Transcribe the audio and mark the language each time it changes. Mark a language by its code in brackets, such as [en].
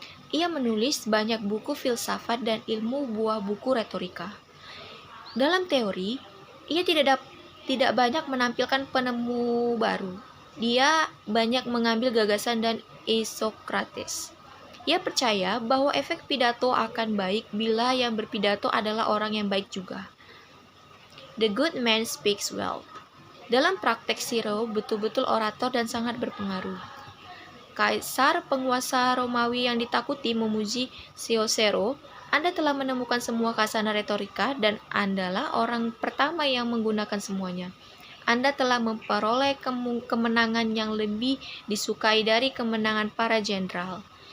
[id] Ia menulis banyak buku filsafat dan ilmu buah buku retorika. Dalam teori, ia tidak tidak banyak menampilkan penemu baru. Dia banyak mengambil gagasan dan Socrates. Ia percaya bahwa efek pidato akan baik bila yang berpidato adalah orang yang baik juga. [en] The good man speaks well. [id] Dalam praktek Cicero betul-betul orator dan sangat berpengaruh. Kaisar penguasa Romawi yang ditakuti memuji Cicero, Anda telah menemukan semua khazanah retorika dan Andalah orang pertama yang menggunakan semuanya. Anda telah memperoleh kemenangan yang lebih disukai dari kemenangan para jenderal.